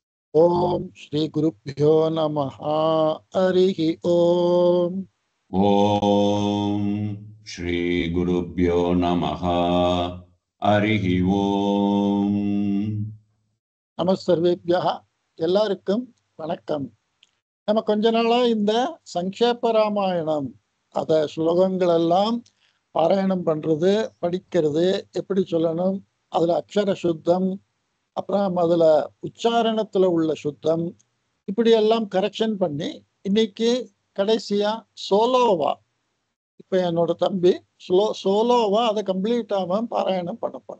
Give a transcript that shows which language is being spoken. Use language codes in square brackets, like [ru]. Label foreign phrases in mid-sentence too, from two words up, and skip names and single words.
[sa] ओम श्री गुरुभ्यो नमः। हरिः ओम। ओम श्री गुरुभ्यो नमः। हरिः ओम। [ta] நமஸ்சர்வேभ्यः எல்லாருக்கும் வணக்கம். நம்ம கொஞ்ச நாளா இந்த சங்கேப ராமாயணம் அத ஸ்லோகங்கள் எல்லாம் பாராயணம் பண்றது, படிக்கிறது, எப்படி சொல்லணும், அதுல அக்ஷர சுத்தம், அப்புறம் அதுல உச்சாரணத்துல உள்ள சுத்தம், இப்படி எல்லாம் கரெக்ஷன் பண்ணி இன்னைக்கு கடைசியா சோலோவா, இப்ப என்னோட தம்பி சோலோவா அதை கம்ப்ளீட் ஆகாம பாராயணம் பண்ண போறேன்.